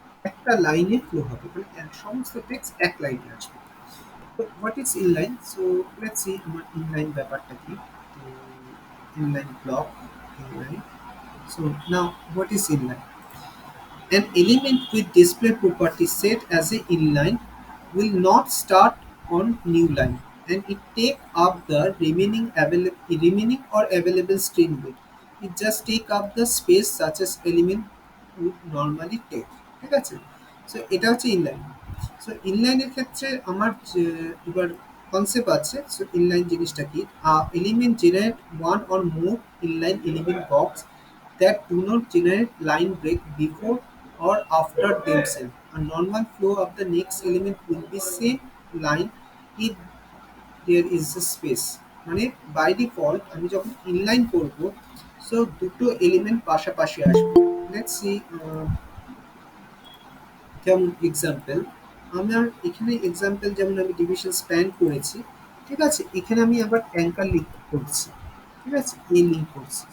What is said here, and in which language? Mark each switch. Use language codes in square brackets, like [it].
[bn] একটা লাইনে ফ্লো হবে মানে সমস্ত টেক্সট এক লাইনে আসবে। তো [en] What is inline? [bn] So let's see আমার ইনলাইন ব্যাপারটা কি। তো inline block, inline. [en] So now what is inline? An element with display property set as a inline will not start on new line, and it take up the remaining or available string width. It just take up the space such as element would normally take. [bn] ঠিক আছে? So এটা হচ্ছে inline. So ইনলাইনের ক্ষেত্রে আমার এবার concept আছে। So inline জিনিসটা কি? [en] Element generate one or more inline element box that do not generate line break before or after themselves. A normal flow of the next element will be same line if there is a space. [bn] মানে by default আমি যখন inline করব, so দুটো element পাশাপাশি আসবে। Let's see, যেমন example, আমার এখানে এক্সাম্পল যেমন আমি ডিভিশন স্প্যান করেছি, ঠিক আছে? এখানে আমি আবার অ্যাঙ্কার লিঙ্ক করছি, ঠিক আছে? এ লিঙ্ক করছি।